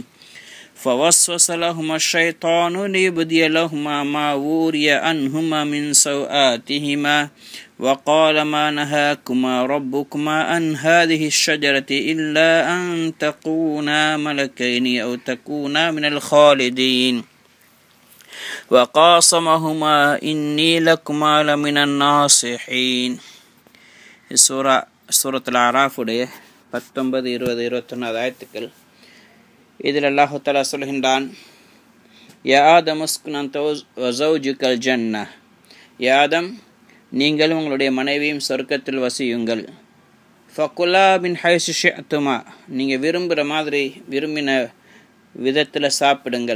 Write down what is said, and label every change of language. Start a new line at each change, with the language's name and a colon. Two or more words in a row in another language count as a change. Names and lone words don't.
Arabic: فوسوس لهما الشيطان ليبدي لهما ما وري عنهما من سوآتهما وقال ما نهاكما ربكما عن هذه الشجرة إلا أن تكونا ملكين أو تكونا من الخالدين وقاسمهما إني لكما لمن الناصحين. سورة الأعراف 19, 20, 21 ஆயத்துக்கள்.
Tamil: இதில்
Arabic: الله تعالى
Tamil: சொல்கின்றான்,
Arabic: يا آدم اسكن أنت وزوجك الجنة, يا آدم
Tamil: நீங்கள் உங்களுடைய மனைவியும் சொர்க்கத்தில் வசியுங்கள்.
Arabic: فكلا من حيث شئتما,
Tamil: நீங்கள் விரும்புகிற மாதிரி விரும்பின விதத்தில் சாப்பிடுங்கள்.